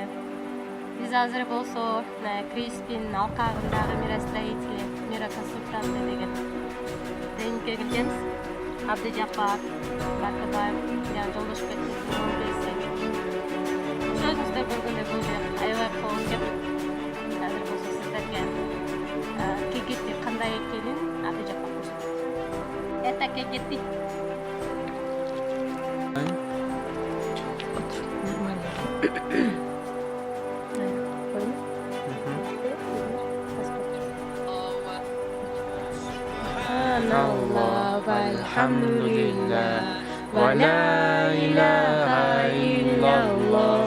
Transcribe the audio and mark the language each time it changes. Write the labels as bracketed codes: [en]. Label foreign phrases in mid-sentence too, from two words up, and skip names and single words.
[ky] Биз азыр болсо Криспин алкагындагы [ru] миростроители, мироконсультанты [ky] деген тренингке келгенбиз. Абдыжапар, Бакыбаев, Жолдошбек, өзүңүздөр көргөндөй бул жер аябай кол экен. Азыр болсо сиздерге KGT кандай экенин Абдыжапар көрсөтөт. [ru] Это KGT. [ar] الله والحمد لله ولا إله إلا الله